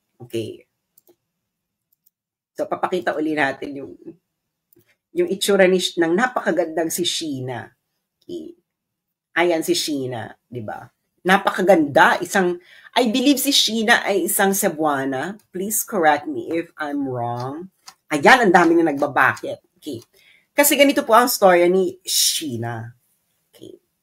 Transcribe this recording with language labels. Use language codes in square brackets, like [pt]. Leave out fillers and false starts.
[tl] Okay. So, papakita uli natin yung itsura ng napakagandang si Sheena. Okay. Ayan si Sheena, di ba? Napakaganda. [en] I believe [tl] si Sheena ay isang Cebuana. [en] Please correct me if I'm wrong. [tl] Ayan, ang dami na nagbabakit. Okay. Kasi ganito po ang storya ni Sheena. Okay.